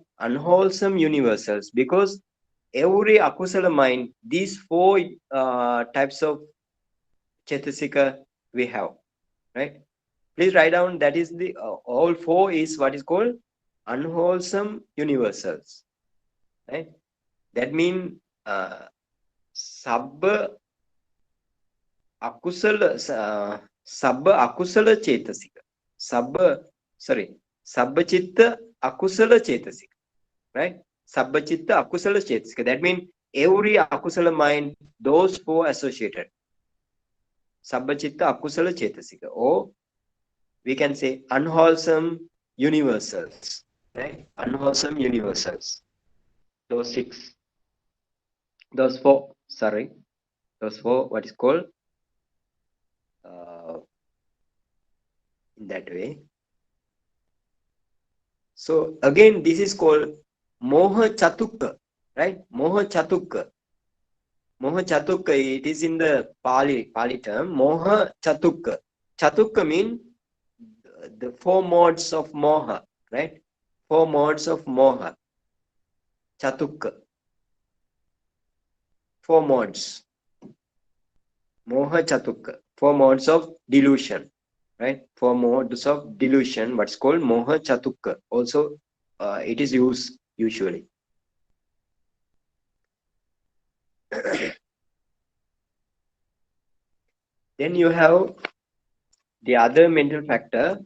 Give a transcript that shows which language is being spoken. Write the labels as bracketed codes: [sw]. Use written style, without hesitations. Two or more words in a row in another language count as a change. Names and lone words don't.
[en] Unwholesome universals, because every akusala mind, these four types of chetasika we have, right? Please write down that is the all four is what is called unwholesome universals, right? That means [pi] sabba akusala chetasika, sabba chitta akusala chetasika, [en] right? [pi] Sabba chitta akusala chetasika. [en] That means every akusala mind, those four associated. [pi] Sabba chitta akusala chetasika, [en] or we can say unwholesome universals, right? Unwholesome universals. Those four, what is called in that way. So again, this is called [pi] Moha Chatukka, [en] right? [pi] Moha Chatukka. Moha chatukka, [en] it is in the Pali term. [pi] Moha chatukka. [en] Chatukka means the four modes of moha, right? Four modes of moha. Chatukka. Four modes. [pi] Moha chatukka. [en] Four modes of delusion, right? Four modes of delusion, what's called [pi] moha chatukka. [en] Also, it is used usually. Then you have the other mental factor.